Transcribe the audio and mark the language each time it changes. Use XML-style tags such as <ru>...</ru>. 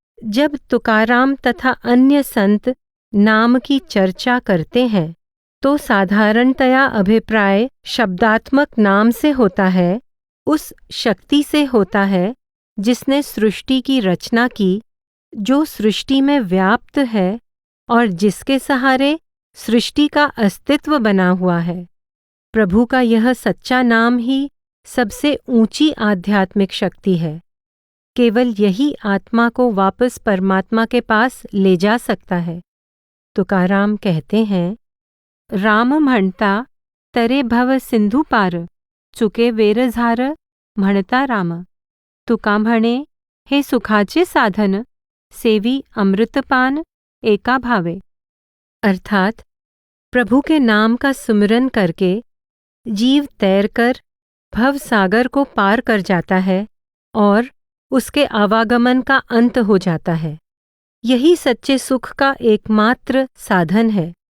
<hi>जब तुकाराम तथा अन्य संत नाम की चर्चा करते हैं तो साधारणतया अभिप्राय शब्दात्मक नाम से होता है, उस शक्ति से होता है जिसने सृष्टि की रचना की, जो सृष्टि में व्याप्त है और जिसके सहारे सृष्टि का अस्तित्व बना हुआ है। प्रभु का यह सच्चा नाम ही सबसे ऊंची आध्यात्मिक शक्ति है। केवल यही आत्मा को वापस परमात्मा के पास ले जा सकता है। तुकाराम कहते हैं,</hi> <mr>राम म्हणता तरे भव सिंधु पार, चुके वेर झार म्हणता राम। तुका म्हणे हे सुखाचे साधन, सेवी अमृतपान एका भावे।</mr> <hi>अर्थात प्रभु के नाम का सुमिरन करके जीव तैरकर भव सागर को पार कर जाता है और उसके आवागमन का अंत हो जाता है। यही सच्चे सुख का एकमात्र साधन है।</hi>